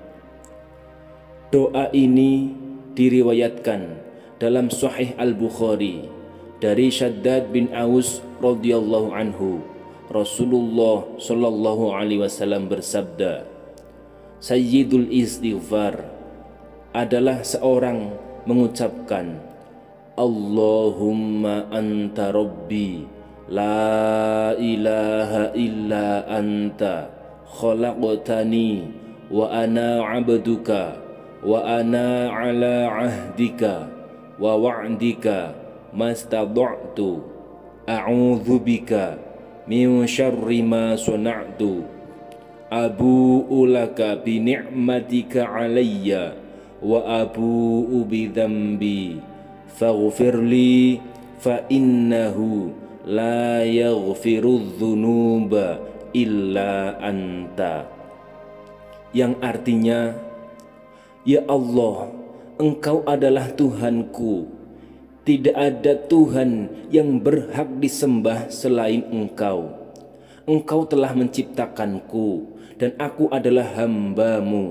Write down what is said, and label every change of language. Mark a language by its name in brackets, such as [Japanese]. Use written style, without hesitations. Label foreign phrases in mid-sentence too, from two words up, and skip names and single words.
[Indonesian] Doa ini diriwayatkan dalam Sahih Al-Bukhari dari Shaddad bin Aus [Arabic] رضي الله عنه. [Indonesian] Rasulullah [Arabic] صلى الله عليه وسلم [Indonesian] bersabda, Sayyidul Istighfar adalah seorang mengucapkan, [Arabic] اللهم أنت رب لا إله إلا أنت خلقتني وأنا عبدك وأنا على عهدك ووعدك ما استطعت أعوذ بك من شر ما صنعت أبوء لك بنعمتك علي وأبوء بذنبي فاغفر لي فإنه لا يغفر الذنوب إلا أنت. [Indonesian] Yang artinya, [Arabic] يا الله, [Indonesian] Engkau adalah Tuhanku, tidak ada Tuhan yang berhak disembah selain Engkau. Engkau telah menciptakanku dan aku adalah hamba-Mu.